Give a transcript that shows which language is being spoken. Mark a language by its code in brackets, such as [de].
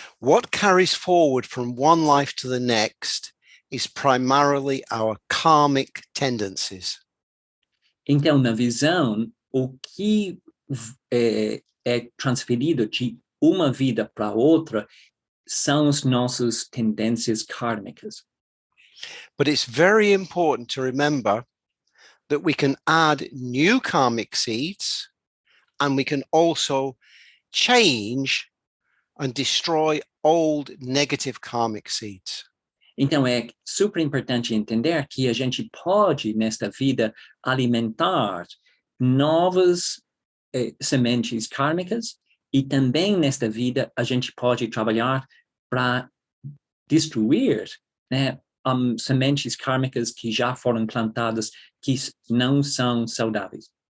[en] What carries forward from one life to the next is primarily our karmic tendencies. [pt] Então, na visão, o que é transferido de uma vida para outra são as nossas tendências kármicas. [en] But it's very important to remember that we can add new karmic seeds, and we can also change and destroy old negative karmic seeds. [pt] Então, é super importante entender que a gente pode, nesta vida, alimentar novas sementes kármicas, e também nesta vida a gente pode trabalhar para destruir, né, sementes kármicas que já foram plantadas, que não são saudáveis.